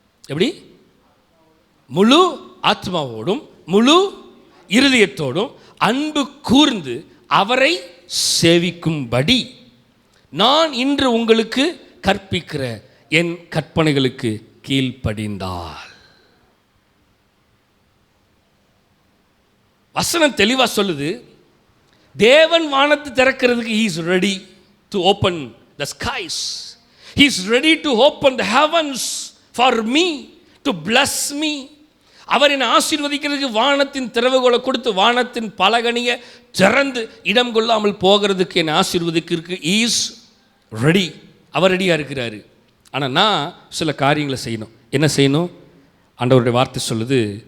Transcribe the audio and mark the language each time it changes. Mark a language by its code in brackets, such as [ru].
[ta] எப்படி முழு ஆத்மாவோடும் முழு இருதயத்தோடும் அன்பு கூர்ந்து அவரை சேவிக்கும்படி நான் இன்று உங்களுக்கு கற்பிக்கிற என் கற்பனைகளுக்கு கீழ்ப்படிந்தால். வசனம் தெளிவா சொல்லுது, தேவன் வானத்தை திறக்கிறதுக்கு [en] he is ready to open the skies. He is ready to open the heavens for me, to bless me. [ta] அவர் என்னை ஆசீர்வதிக்கிறதுக்கு வானத்தின் திறவுகோலை கொடுத்து வானத்தின் பலகணியை திறந்து இடம் கொள்ளாமல் போகிறதுக்கு என்னை ஆசீர்வதிக்கிறதுக்கு இஸ் ரெடி. அவர் ரெடியாக இருக்கிறாரு. ஆனால் நான் சில காரியங்களை செய்யணும். என்ன செய்யணும்? ஆண்டவருடைய வார்த்தை சொல்லுது,